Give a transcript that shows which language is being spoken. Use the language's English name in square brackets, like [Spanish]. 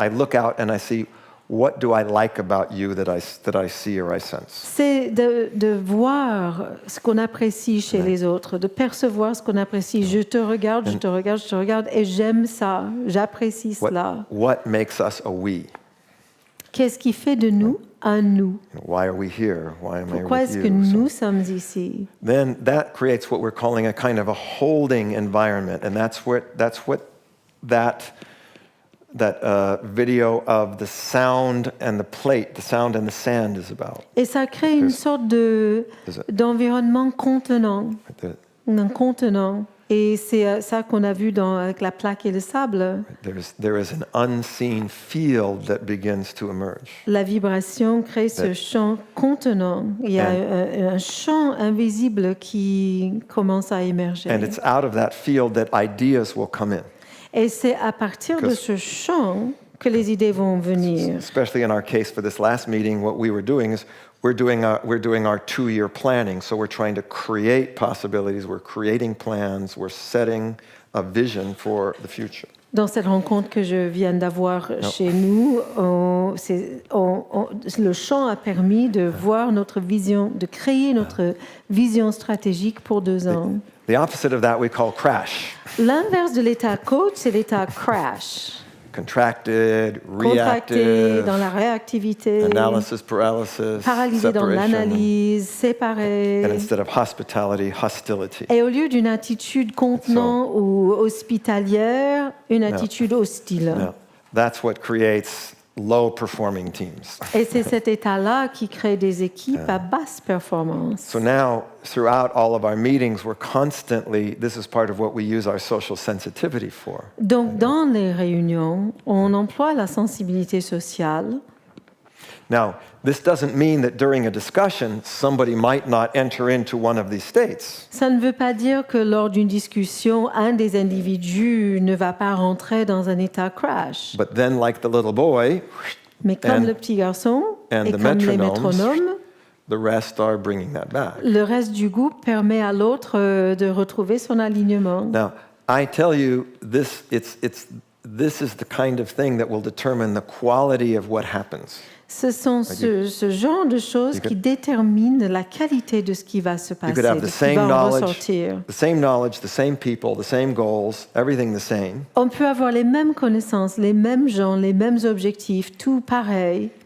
[English] I look out and I see, what do I like about you that I see or I sense? [French] c'est de voir ce qu'on apprécie chez les autres, de percevoir ce qu'on apprécie. Je te regarde, je te regarde, je te regarde, et j'aime ça, j'apprécie cela. [English] What makes us a we? [French] Qu'est-ce qui fait de nous un nous? [English] Why are we here? Why am I [French] Pourquoi [English] with [French] est-ce que [English] you? [French] nous sommes ici? [English] Then that creates what we're calling a kind of a holding environment, and that's what that video of the sound and the plate, the sound and the sand is about. [French] Et ça crée une sorte d'environnement contenant, un contenant. Et c'est ça qu'on a vu avec la plaque et le sable. [English] There is an unseen field that begins to emerge. [French] La vibration crée ce champ contenant. Il y a un champ invisible qui commence à émerger. [English] And it's out of that field that ideas will come in. [French] Et c'est à partir de ce champ que les idées vont venir. [English] Especially in our case for this last meeting, what we were doing is we're doing our 2-year planning. So we're trying to create possibilities, we're creating plans, we're setting a vision for the future. [French] Dans cette rencontre que je viens d'avoir chez nous, le champ a permis de voir notre vision, de créer notre vision stratégique pour 2 ans. [English] The opposite of that we call crash. [French] L'inverse de l'état coach, c'est l'état crash. [English] Contracted, [French] Contracté [English] reactive, [French] dans la réactivité, [English] analysis paralysis, [French] paralysé dans [English] separation, [French] l'analyse, séparé. [English] and instead of hospitality, hostility. [French] Et au lieu d'une attitude contenant ou hospitalière, une attitude hostile. [English] Now, that's what creates low-performing teams. [French] Et c'est cet état-là qui crée des équipes à basse performance. [English] So now, throughout all of our meetings, we're constantly, this is part of what we use our social sensitivity for. [French] Donc, dans les réunions, on emploie la sensibilité sociale. [English] Now, this doesn't mean that during a discussion, somebody might not enter into one of these states. [French] Ça ne veut pas dire que lors d'une discussion, un des individus ne va pas rentrer dans un état crash. [English] But then, like the little boy, [French] Mais comme le petit garçon et comme les métronomes, [English] the rest are bringing that back. [French] le reste du groupe permet à l'autre de retrouver son alignement. [English] Now, I tell you, this is the kind of thing that will determine the quality of what happens. [French] Ce sont ce genre de choses qui déterminent la qualité de ce qui va se passer, [English] You could have [French] de [English] the [French] ce qui va en [English] knowledge, [French] ressortir. [English] the same knowledge, the same people, the same goals, everything the same. [French] On peut avoir les mêmes connaissances, les mêmes gens, les mêmes objectifs, tout pareil.